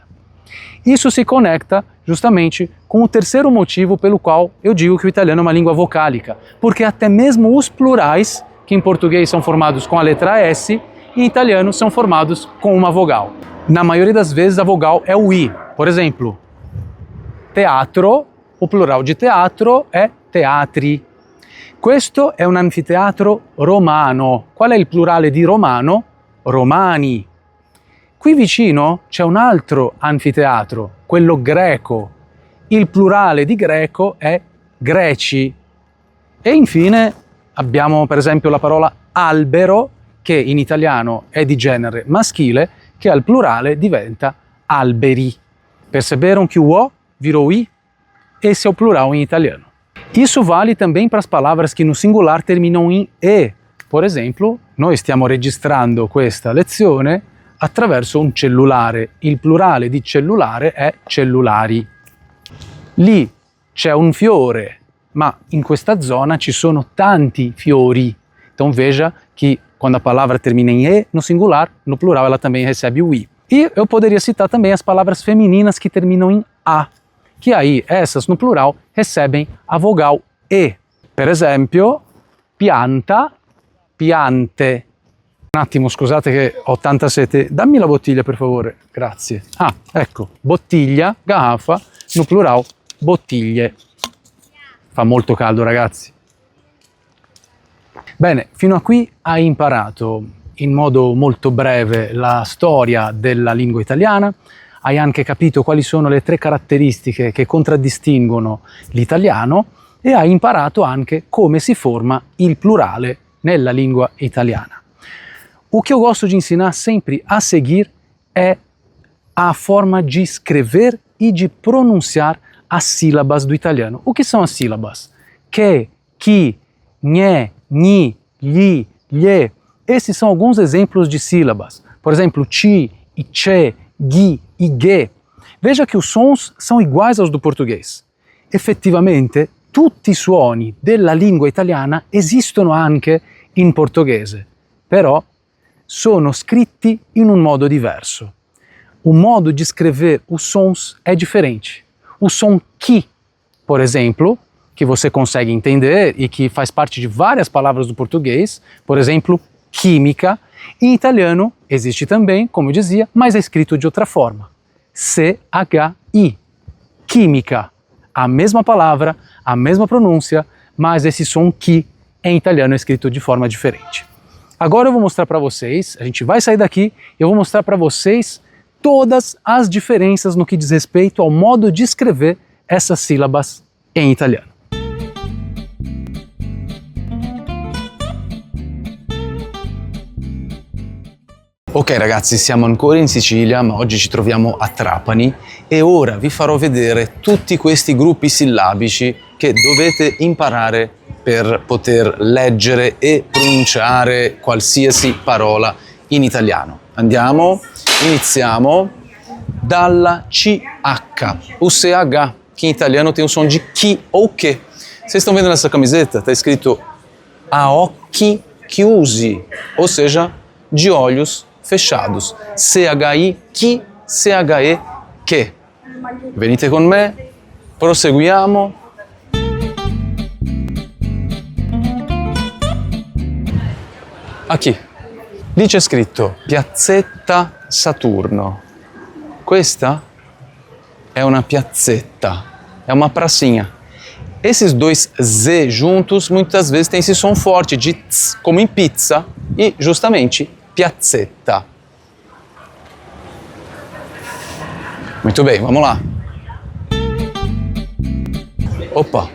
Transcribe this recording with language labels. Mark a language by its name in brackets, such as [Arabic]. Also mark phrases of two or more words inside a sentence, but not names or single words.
[Portuguese] Isso se conecta justamente com o terceiro motivo pelo qual eu digo que o italiano é uma língua vocálica, porque até mesmo os plurais, que em português são formados com a letra S, em italiano são formados com uma vogal. Na maioria das vezes a vogal é o I. Por exemplo, teatro, o plural de teatro [Italian] è teatri. Questo è un anfiteatro romano. Qual è il plurale di romano? Romani. Qui vicino c'è un altro anfiteatro, quello greco. Il plurale di greco è greci. E infine abbiamo per esempio la parola albero, che in italiano è di genere maschile, che al plurale diventa alberi. [Portuguese] Perceberam que o O virou I? Esse é o plural em italiano. Isso vale também para as palavras que no singular terminam em E. Por exemplo, [Italian] noi stiamo registrando questa lezione attraverso un cellulare. Il plurale di cellulare è cellulari. Lì c'è un fiore, ma in questa zona ci sono tanti fiori. [Portuguese] Então veja que quando a palavra termina em E no singular, no plural ela também recebe o I. E eu poderia citar também as palavras femininas que terminam em A, que aí essas no plural recebem a vogal E. [Italian] Per esempio, pianta, piante. Un attimo, scusate che ho tanta sete. Dammi la bottiglia per favore, grazie. Ah, ecco, bottiglia, [Portuguese] garrafa, no plural, [Italian] bottiglie. Fa molto caldo, ragazzi. Bene, fino a qui hai imparato in modo molto breve la storia della lingua italiana, hai anche capito quali sono le 3 caratteristiche che contraddistinguono l'italiano e hai imparato anche come si forma il plurale nella língua italiana. [Portuguese] O que eu gosto de ensinar sempre a seguir é a forma de escrever e de pronunciar as sílabas do italiano. O que são as sílabas? Que, chi, nhé, gni, gli, lhe. Esses são alguns exemplos de sílabas. Por exemplo, ci, ice, ghi e ghe. Veja que os sons são iguais aos do português. [Italian] Effettivamente, tutti i suoni della lingua italiana esistono anche in portoghese. però sono scritti in un modo diverso. [Portuguese] O modo de escrever os sons é diferente. O som que, por exemplo, que você consegue entender e que faz parte de várias palavras do português, por exemplo, química, em italiano existe também, como eu dizia, mas é escrito de outra forma. C-H-I, química. A mesma palavra, a mesma pronúncia, mas esse som que em italiano é escrito de forma diferente. Agora eu vou mostrar para vocês, a gente vai sair daqui e eu vou mostrar para vocês todas as diferenças no que diz respeito ao modo de escrever essas sílabas em italiano. Ok ragazzi, siamo ancora in Sicilia, ma oggi ci troviamo a Trapani e ora vi farò vedere tutti questi gruppi sillabici che dovete imparare per poter leggere e pronunciare qualsiasi parola in italiano. [Italian] Andiamo, iniziamo dalla CH, [Portuguese] o CH, que em italiano tem o som de chi ou che. Vocês estão vendo nessa camiseta? Está escrito [Italian] a occhi chiusi, [Portuguese] ou seja, de olhos fechados. CHI, chi, CHE, che. [Italian] Venite con me, proseguiamo. Aqui, lì c'è scritto Piazzetta Saturno. Questa è una piazzetta, [Portuguese] é uma pracinha. Esses dois Z juntos muitas vezes tem esse som forte de tz, como em pizza, e justamente piazzetta. Muito bem, vamos lá. Opa!